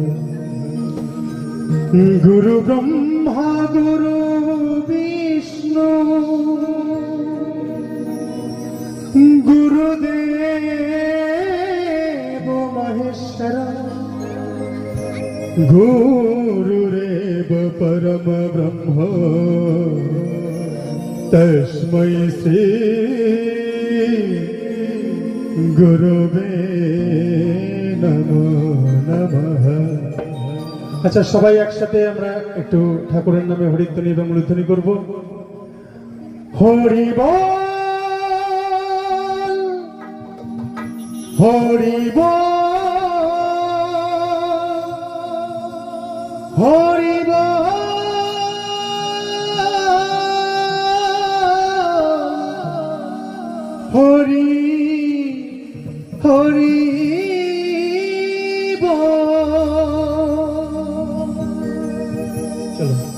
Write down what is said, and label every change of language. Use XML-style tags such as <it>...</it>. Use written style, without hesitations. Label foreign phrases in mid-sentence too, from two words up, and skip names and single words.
<sa>गुरु ब्रह्मा गुरु विष्णु गुरुदेव महेश्वर गुरुरेव परम ब्रह्म तस्मै श्री गुरुवे नमो नमः।</sa> <bn>আচ্ছা সবাই একসাথে আমরা একটু ঠাকুরের নামে হরিধ্বনি এবং মূলধ্বনি করব। হরি বল হরি বল হরি বল হরি হরি চলো</bn>